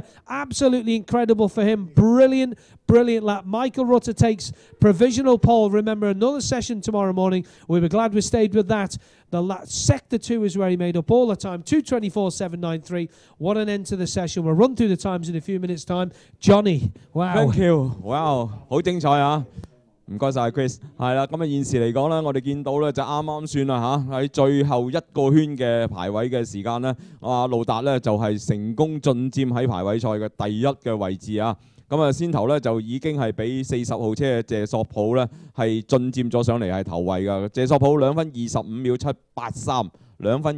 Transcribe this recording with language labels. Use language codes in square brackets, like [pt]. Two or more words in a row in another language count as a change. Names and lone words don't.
[en] Absolutely incredible for him. Brilliant, brilliant lap. Michael Rutter takes provisional pole. Remember, another session tomorrow morning. We were glad we stayed with that. The sector 2 is where he made up all the time. 2:24.793. What an end to the session. We'll run through the times in a few minutes' time. Johnny, wow. Thank you. [yue] Wow，好精彩啊！唔該晒 Chris， 係啦，咁啊現時嚟講咧，我哋見到咧就啱啱算啦嚇，喺最後一個圈嘅排位嘅時間咧，路達咧就係成功進佔喺排位賽嘅第1嘅位置啊！咁啊先頭咧就已經係俾40號車嘅謝索普咧係進佔咗上嚟係頭位㗎，謝索普2分25秒783。2分